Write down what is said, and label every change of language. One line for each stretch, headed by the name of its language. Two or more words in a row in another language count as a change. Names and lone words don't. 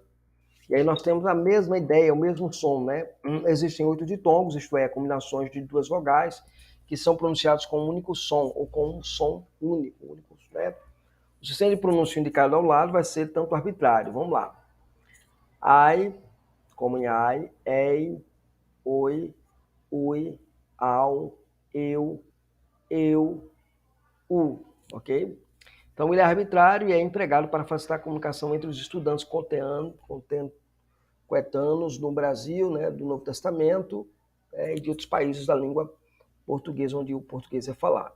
Portuguese: E aí nós temos a mesma ideia, o mesmo som, né? Existem 8 ditongos, isto é, combinações de duas vogais, que são pronunciados com um único som, ou com um som único, né? O sistema de pronúncia indicado ao lado vai ser tanto arbitrário. Vamos lá. Ai, como em ai, ei, oi, ui, au, eu, u, ok? Então ele é arbitrário e é empregado para facilitar a comunicação entre os estudantes coetanos no Brasil, né, do Novo Testamento e de outros países da língua portuguesa, onde o português é falado.